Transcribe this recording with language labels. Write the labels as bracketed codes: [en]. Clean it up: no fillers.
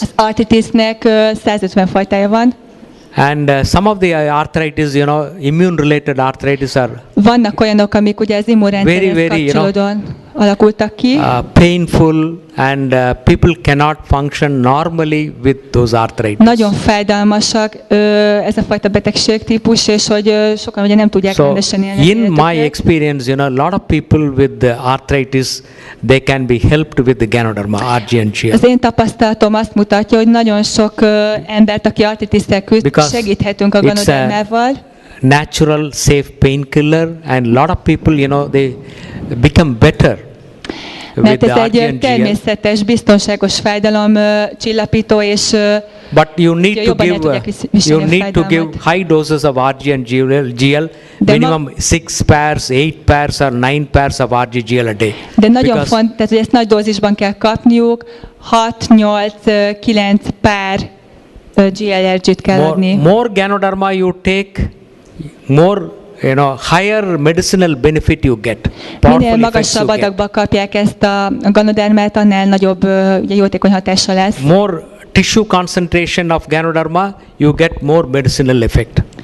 [hu] Az artritisnek 150 fajtája van. [en] And some of the arthritis, immune-related arthritis are [hu] vannak olyanok, amik ugye az immunrendszerhez kapcsolódóan alakultak ki. [en] Painful and people cannot function normally with those arthritis. [hu] Nagyon fájdalmasak ez a fajta betegségtípus, és hogy sokan ugye nem tudják rendesen élni. [en] In my experience, a lot of people with the arthritis, they can be helped with the Ganoderma RG&GL. [hu] Az én tapasztalatom azt mutatja, hogy nagyon sok embert, aki artritisszel küzd, segíthetünk a Ganodermával. [en] Natural, safe painkiller, and a lot of people, they become better. [hu] Mert ez egy természetes, biztonságos fájdalomcsillapító, és [en] but you need to give high doses of RG&GL, minimum 6 pairs, 8 pairs or 9 pairs of RG&GL a day. [hu] De nagyon fontos, tehát hogy ezt nagy dózisban kell kapniuk, 6, 8, 9 pár GLRG-t kell adni. [en] More Ganoderma you take, more higher medicinal benefit you get. [hu] Minél magasabb adagba kapják ezt a Ganodermát, annál nagyobb jótékony hatása lesz. [en] More tissue concentration of Ganoderma, you get more medicinal effect.